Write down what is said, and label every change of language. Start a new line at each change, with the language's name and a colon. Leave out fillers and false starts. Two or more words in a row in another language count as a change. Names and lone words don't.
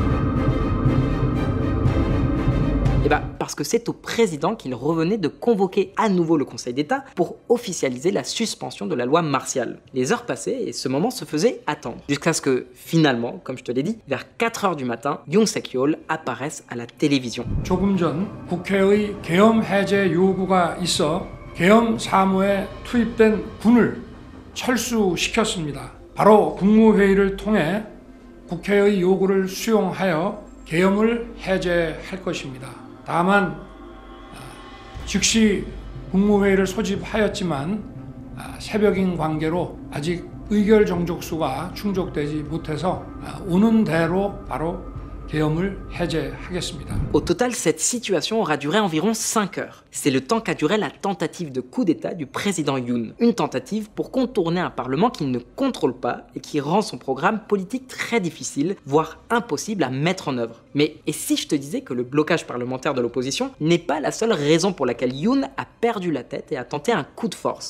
French: Parce que c'est au président qu'il revenait de convoquer à nouveau le Conseil d'État pour officialiser la suspension de la loi martiale. Les heures passaient et ce moment se faisait attendre. Jusqu'à ce que, finalement, comme je te l'ai dit, vers 4 heures du matin, Yoon Suk-yeol apparaisse à la télévision.
Korean: 조금 전 국회의 계엄 해제 요구가 있어 계엄 사무에 투입된 군을 철수시켰습니다. 바로 국무회의를 통해 국회의 요구를 수용하여 계엄을 해제할 것입니다. 다만 즉시 국무회의를 소집하였지만 새벽인 관계로 아직 의결 정족수가 충족되지 못해서 오는 대로 바로 계엄을 해제하겠습니다.
French: Au total, cette situation aura duré environ 5 heures. C'est le temps qu'a duré la tentative de coup d'État du président Yoon. Une tentative pour contourner un parlement qu'il ne contrôle pas et qui rend son programme politique très difficile, voire impossible à mettre en œuvre. Mais et si je te disais que le blocage parlementaire de l'opposition n'est pas la seule raison pour laquelle Yoon a perdu la tête et a tenté un coup de force?